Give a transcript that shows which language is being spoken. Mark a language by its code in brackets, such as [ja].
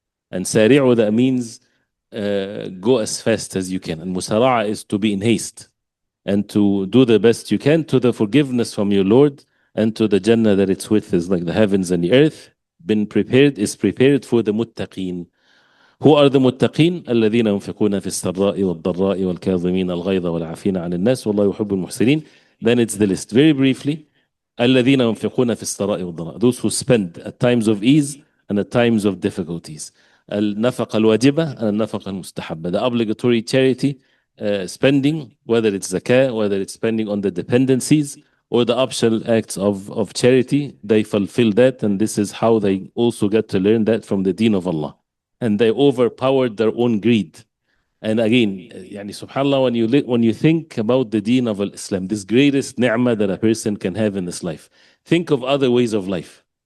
[en] And سَارِعُوا, that means go as fast as you can. And musara'a is to be in haste and to do the best you can to the forgiveness from your Lord and to the Jannah that it's with, is like the heavens and the earth, is prepared for the muttaqeen. Who are the muttaqeen? [ar] الذين ينفقون في السراء والضراء والكاظمين الغيظ والعافين عن الناس والله يحب المحسنين. [en] Then it's the list. Very briefly, [ar] الذين ينفقون في السراء والضراء. [en] Those who spend at times of ease and at times of difficulties. [ar] النفقة الواجبة and النفقة المستحبة. [en] The obligatory charity spending, whether it's zakah, whether it's spending on the dependencies, or the optional acts of charity, they fulfill that, and this is how they also get to learn that from the deen of Allah. And they overpowered their own greed. And again, yani subhanAllah, when you think about the deen of Islam, this greatest ni'mah that a person can have in this life, think of other ways of life.